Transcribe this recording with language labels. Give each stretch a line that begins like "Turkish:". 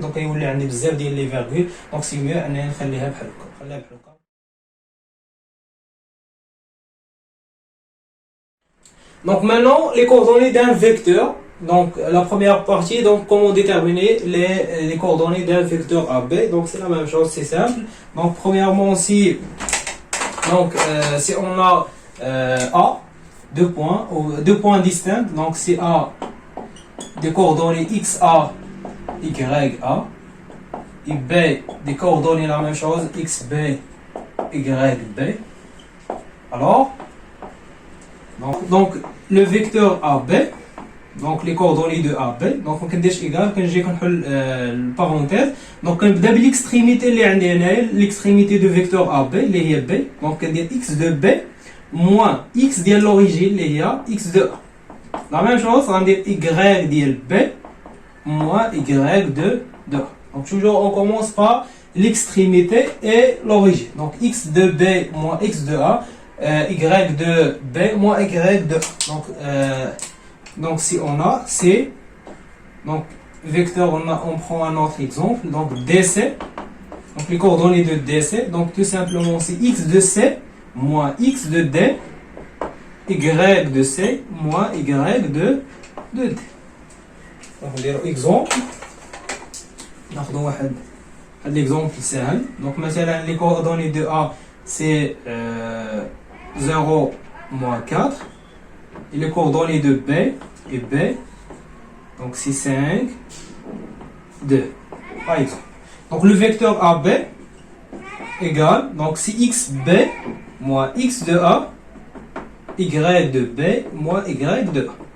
Arabic: دونك يولي عندي بزاف ديال لي فيرغول. دونك سي ميو انني نخليها بحال هكا.
French: Donc maintenant les coordonnées d'un vecteur. Donc la première partie, donc comment déterminer les coordonnées d'un vecteur AB. Donc c'est la même chose, c'est simple. Donc premièrement si on a A, deux points distincts, donc c'est A des coordonnées XA, YA, et B des coordonnées la même chose, XB, YB. Alors donc le vecteur AB. Donc les coordonnées de AB. Donc on كنديرش égal
Arabic: كنجي كنحل البارونتيز.
French: Donc
Arabic: كنبدا بالاكستريميتي اللي عندي هنايا
French: l'extrémité de vecteur AB
Arabic: اللي هي
French: B. Donc كندير x de B moins x ديال l'origine
Arabic: اللي هي
French: x de A. La même chose
Arabic: غندير
French: y ديال B moins y de A. Donc toujours on commence par l'extrémité et l'origine. Donc x de B moins x de A, y de B moins y de A. Donc si on a C, donc vecteur on prend un autre exemple, donc DC, donc les coordonnées de DC, donc tout simplement c'est x de C moins x de D, y de C moins y de D. Donc on dirait exemple.
Arabic: ناخذ واحد l'exemple سهل.
French: Donc مثلا les coordonnées de A c'est 0 moins 4 et les coordonnées de B et B donc c'est 5 2 par exemple. Donc le vecteur AB égale donc c'est xb moins x de A y de B moins y de A.